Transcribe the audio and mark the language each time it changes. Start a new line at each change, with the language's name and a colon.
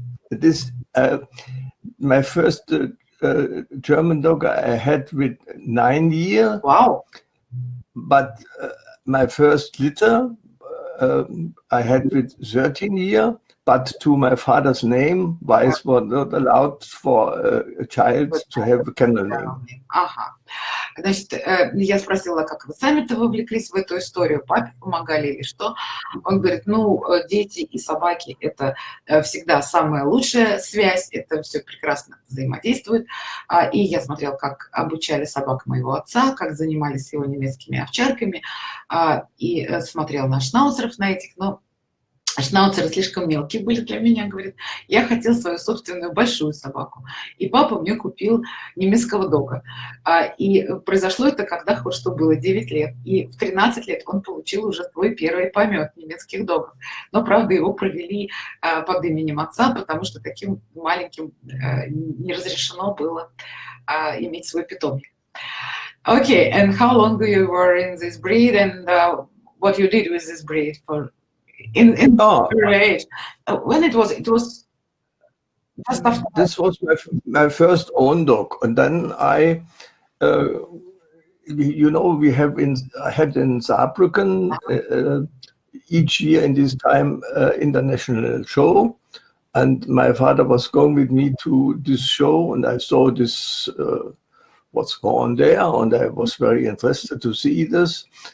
English: This my first German dog I had with 9 years. Wow! But my first litter I had with 13 years. But to my father's name, Weiss was not allowed for a child to have a kennel name. Ага.
Russian: Значит, я спросила, как вы сами-то вовлеклись в эту историю, папе помогали или что? Он говорит, ну, дети и собаки – это всегда самая лучшая связь, это все прекрасно взаимодействует. И я смотрел, как обучали собак моего отца, как занимались его немецкими овчарками, и смотрел на шнауцеров на этих, но шнауцеры слишком мелкие были для меня, говорит. Я хотел свою собственную большую собаку. И папа мне купил немецкого дога. И произошло это, когда Хорсту было 9 лет. И в 13 лет он получил уже свой первый помет немецких догов. Но, правда, его провели под именем отца, потому что таким маленьким не разрешено было иметь свой питомник.
English: Okay, and how long you were in this breed, and what you did with this breed for in age? When it was just after. This was my first own dog, and then I you know, we had in Saarbrücken each year in this time international show, and my father was going with me to this show, and I saw this what's going on there, and I was very interested to see this.